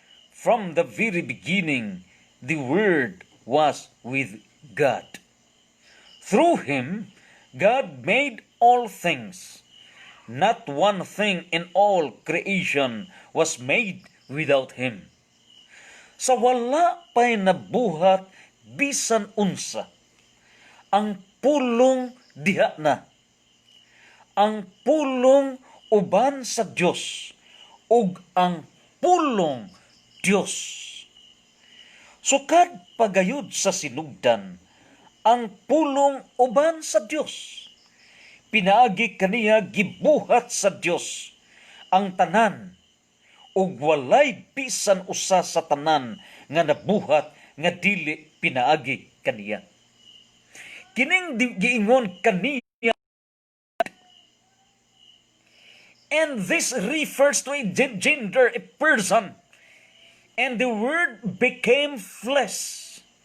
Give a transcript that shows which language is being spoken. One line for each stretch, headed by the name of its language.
English: From the very beginning, the Word was with God. Through Him, God made all things. Not one thing in all creation was made without Him.
Cebuano: Sa wala pa'y nabuhat bisan unsa, ang pulong diha na. Ang pulong uban sa Dios ug ang pulong Dios. Sukad pagayud sa sinugdan, ang pulong uban sa Dios. Pinaagi kaniya gibuhat sa Dios ang tanan ug walay bisan usa sa tanan nga nabuhat nga dili pinaagi kaniya. Kining giingon kaniya,
English: and this refers to a gender, a person, and the Word became flesh.